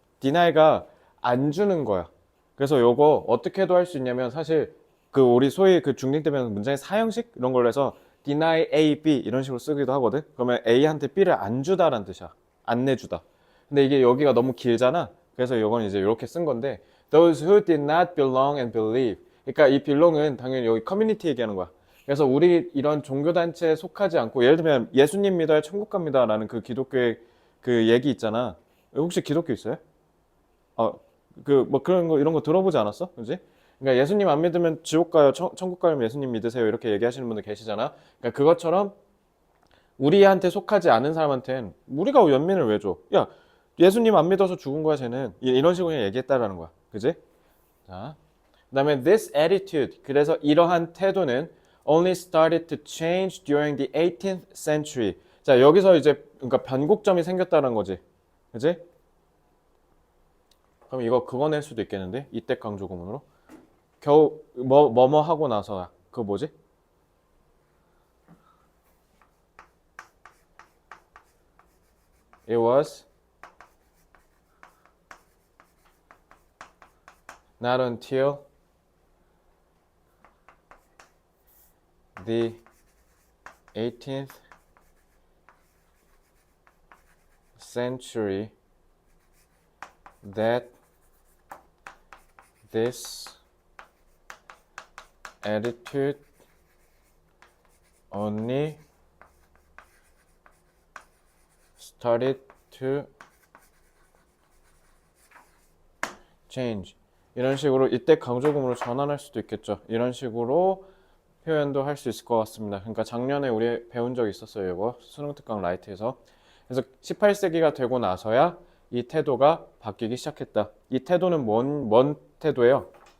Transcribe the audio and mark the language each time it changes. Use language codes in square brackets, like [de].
[ko] deny가 안 주는 거야. 그래서 요거 어떻게도 할 수 있냐면 사실 그 우리 소위 그 중딩 때 배우는 문장의 사형식 이런 걸로 해서 deny A, B 이런 식으로 쓰기도 하거든. 그러면 A한테 B를 안 주다라는 뜻이야. 안 내주다. 근데 이게 여기가 너무 길잖아. 그래서 요건 이제 이렇게 쓴 건데 [en] those who did not belong and believe. [ko] 그러니까 이 belong은 당연히 여기 커뮤니티 얘기하는 거야. 그래서 우리 이런 종교단체에 속하지 않고 예를 들면 예수님 믿어야 천국 갑니다 라는 그 기독교의 그 얘기 있잖아. 혹시 기독교 있어요? 그 뭐 그런 거 이런 거 들어보지 않았어? 그지? 그러니까 예수님 안 믿으면 지옥 가요, 천국 가면 예수님 믿으세요 이렇게 얘기하시는 분들 계시잖아. 그러니까 그것처럼 우리한테 속하지 않은 사람한테는 우리가 연민을 왜 줘? 야, 예수님 안 믿어서 죽은 거야 쟤는. 이런 식으로 그냥 얘기했다라는 거야. 그지? 자, 그다음에 [en] this attitude. [ko] 그래서 이러한 태도는 [en] only started to change during the 18th century. [ko] 자, 여기서 이제 그러니까 변곡점이 생겼다는 거지. 그지? 그럼 이거 그거 낼 수도 있겠는데? 이때 강조 구문으로. 겨우 뭐뭐 하고 나서야. 그거 뭐지? [en] It was not until the 18th century that this attitude only started to change. [ko] 이런 식으로 이때 강조금으로 전환할 수도 있겠죠. 이런 식으로 표현도 할 수 있을 것 같습니다. 그러니까 작년에 우리 배운 적 있었어요. 이거 수능 특강 라이트에서. 그래서 18세기가 되고 나서야 이 태도가 바뀌기 시작했다. 이 태도는 뭔 태도예요?